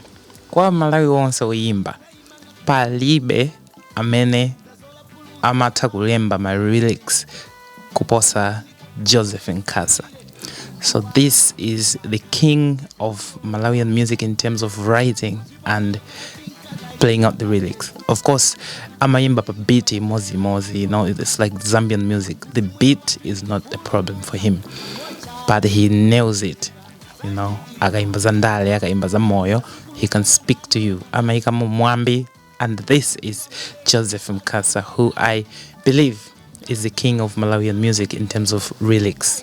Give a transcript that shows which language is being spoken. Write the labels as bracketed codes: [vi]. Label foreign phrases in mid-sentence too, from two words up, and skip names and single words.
[ny] Kwa Malawi wonse uyimba palibe amene amata kulemba [en] my lyrics [ny] kuposa Joseph Nkasa. [en] So this is the king of Malawian music in terms of writing and playing out the lyrics. Of course, [ny] amayimba pa beat mozi, [en] it's like Zambian music. The beat is not a problem for him, but he nails it. [ny] Akaimba zandale, akaimba za moyo, [en] he can speak to you. [ny] Amaika mwambi, [en] and this is Joseph Nkasa, who I believe is the king of Malawian music in terms of lyrics.